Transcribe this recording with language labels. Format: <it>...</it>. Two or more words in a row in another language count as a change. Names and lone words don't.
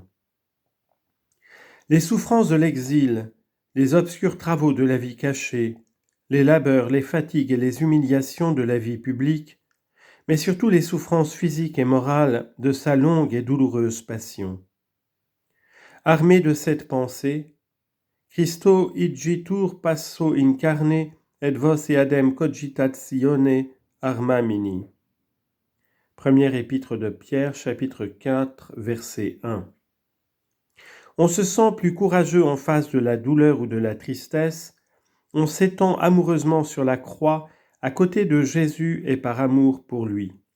<fr>Les souffrances de l'exil, les obscurs travaux de la vie cachée, les labeurs, les fatigues et les humiliations de la vie publique, mais surtout les souffrances physiques et morales de sa longue et douloureuse passion. Armé de cette pensée,</fr> <la>Christo igitur passo incarne et vos eadem cogitatione armamini.</la> <fr>Première épître de Pierre, chapitre 4, verset 1. On se sent plus courageux en face de la douleur ou de la tristesse, on s'étend amoureusement sur la croix à côté de Jésus et par amour pour lui.</fr>